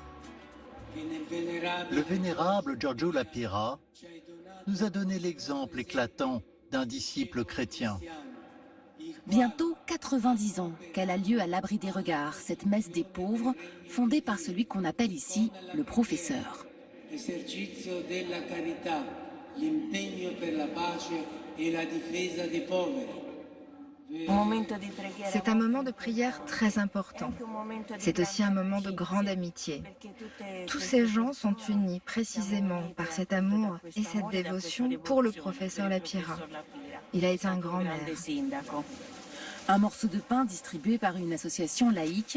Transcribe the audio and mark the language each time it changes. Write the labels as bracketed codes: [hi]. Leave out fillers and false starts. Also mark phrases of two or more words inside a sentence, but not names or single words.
[fr] Le vénérable Giorgio La Pira nous a donné l'exemple éclatant d'un disciple chrétien. Bientôt 90 ans qu'elle a lieu à l'abri des regards, cette messe des pauvres, fondée par celui qu'on appelle ici le professeur. [it] L'esercizio della carità, l'impegno per la pace e la difesa dei poveri. [fr] C'est un moment de prière très important. C'est aussi un moment de grande amitié. Tous ces gens sont unis précisément par cet amour et cette dévotion pour le professeur La Pira. Il a été un grand maire. Un morceau de pain distribué par une association laïque.